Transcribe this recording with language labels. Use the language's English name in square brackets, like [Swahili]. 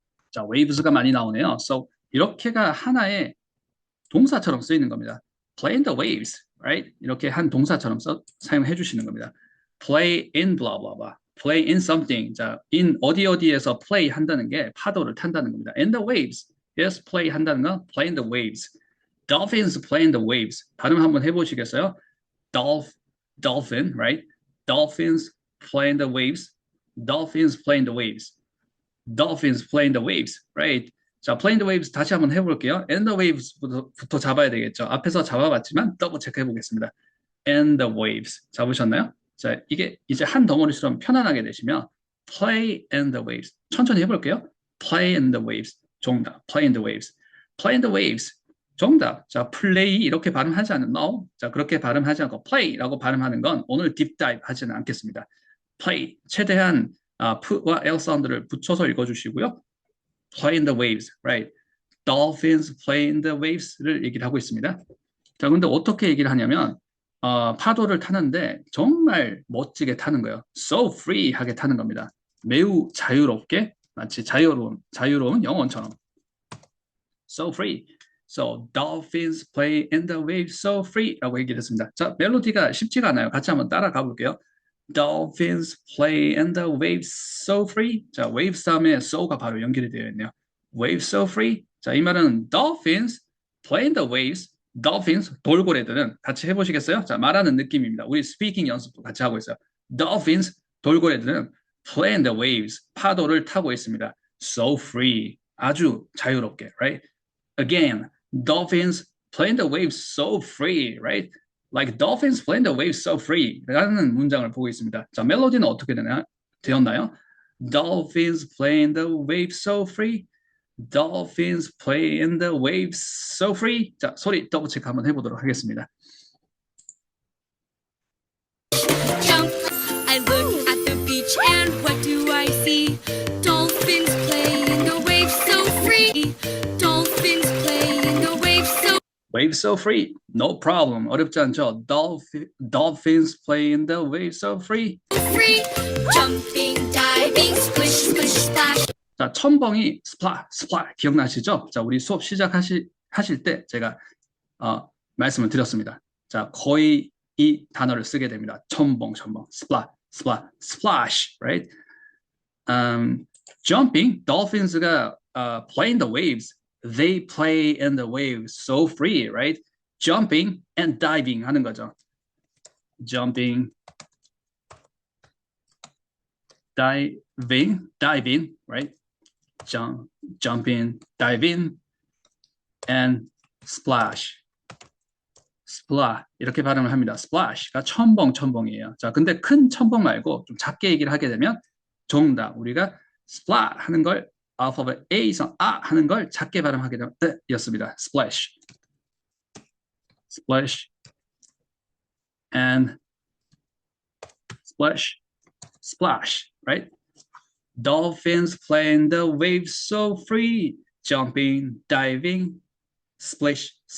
[Korean] 자, waves가 많이 나오네요. So 이렇게가 하나의 동사처럼 쓰이는 겁니다. [English] Play in the waves, right? [Korean] 이렇게 한 동사처럼 사용해 주시는 겁니다. [English] Play in blah blah blah. play in something. [Korean] 자, in 어디에서 play 한다는 게 파도를 탄다는 겁니다. [English] And the waves. Yes, play 한다는 건 play in the waves. Dolphins play in the waves. [Korean] 발음 한번 해보시겠어요? [English] Dolphin, right? Dolphins play in the waves. Dolphins play in the waves. Dolphins play in the waves, right? [Korean] 자, [English] play in the waves [Korean] 다시 한번 해볼게요. And the waves부터 잡아야 되겠죠. 앞에서 잡아봤지만 더블 체크 해보겠습니다. [English] And the waves. [Korean] 잡으셨나요? 자, 이게 이제 한 덩어리처럼 편안하게 되시면 play in the waves. 천천히 해볼게요. [English] play in the waves. 정답. play in the waves. play in the waves. 정답. [Korean] 자, play 이렇게 발음하지 않는 no. 자, 그렇게 발음하지 않고 play라고 발음하는 건 오늘 딥다이브 하지는 않겠습니다. [English] play. [Korean] 최대한 p와 l 사운드를 붙여서 읽어주시고요. [English] play in the waves, right? [Korean] Dolphins play in the waves를 얘기를 하고 있습니다. 자, 근데 어떻게 얘기를 하냐면 파도를 타는데 정말 멋지게 타는 거예요. So free하게 타는 겁니다. 매우 자유롭게, 마치 자유로운 영혼처럼. [English] So free. So dolphins play in the waves so free [Korean] 라고 얘기를 했습니다. 자, 멜로디가 쉽지가 않아요. 같이 한번 따라가 볼게요. [English] Dolphins play in the waves so free. [Korean] 자, waves 다음에 so가 바로 연결이 되어 있네요. [English] Waves so free. 자, 이 말은 dolphins play in the waves. [Korean] Dolphins, 돌고래들은 같이 해보시겠어요? 자, 말하는 느낌입니다. 우리 스피킹 연습도 같이 하고 있어요. [English] Dolphins, 돌고래들은 play in the waves, [Korean] 파도를 타고 있습니다. [English] So free, [Korean] 아주 자유롭게, [English] right? Again, dolphins play in the waves so free, right? Like dolphins play in the waves so free [Korean] 라는 문장을 보고 있습니다. 자, 멜로디는 어떻게 되었나요? [English] Dolphins play in the waves so free. Dolphins play in the waves so free. [Korean] 자, 소리 더블 체크 한번 해보도록 하겠습니다. [English] Jump, I look at the beach and what do I see? Dolphins play in the waves so free. Dolphins play in the waves so Waves so free. No problem. [Korean] 어렵지 않죠? [English] Dolphins play in the waves so free. free. Jumping, diving, splish, splish, splash. [Korean] 자, 첨벙이 스플라 기억나시죠? 자, 우리 수업 하실 때 제가 말씀을 드렸습니다. 자, 거의 이 단어를 쓰게 됩니다. [English] 첨벙, splash, right? Jumping, dolphins가 play in the waves. They play in the waves so free, right? Jumping and diving 하는 거죠. Jumping, diving, right? Jump in, dive in, and splash. [Korean] 이렇게 발음을 합니다. splash가 첨벙이에요. 자, 근데 큰 첨벙 말고 좀 작게 얘기를 하게 되면 정답. 우리가 splash 하는 걸 알파벳 A에서 하는 걸 작게 발음하게 되면 였습니다. [English] splash and splash, right? Dolphins play in the waves so free, jumping, diving, splash.